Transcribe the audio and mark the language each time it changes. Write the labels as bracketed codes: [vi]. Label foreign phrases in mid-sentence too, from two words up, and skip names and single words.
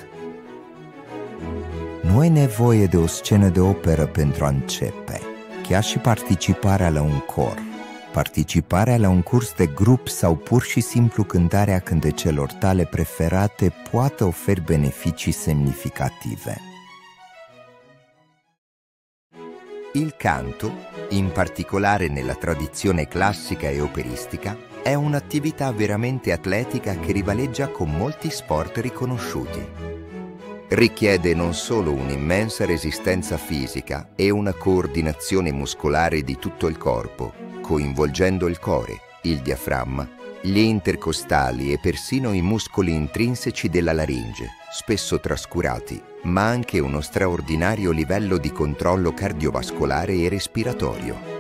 [ro] Nu ai nevoie de o scenă de operă pentru a începe, chiar și participarea la un cor, participarea la un curs de grup sau pur și simplu cântarea cântecelor tale preferate poate oferi beneficii semnificative. [it] Il canto, in particolare nella tradizione classica e operistica, è un'attività veramente atletica che rivaleggia con molti sport riconosciuti. Richiede non solo un'immensa resistenza fisica e una coordinazione muscolare di tutto il corpo, coinvolgendo il core, il diaframma, gli intercostali e persino i muscoli intrinseci della laringe, spesso trascurati, ma anche uno straordinario livello di controllo cardiovascolare e respiratorio.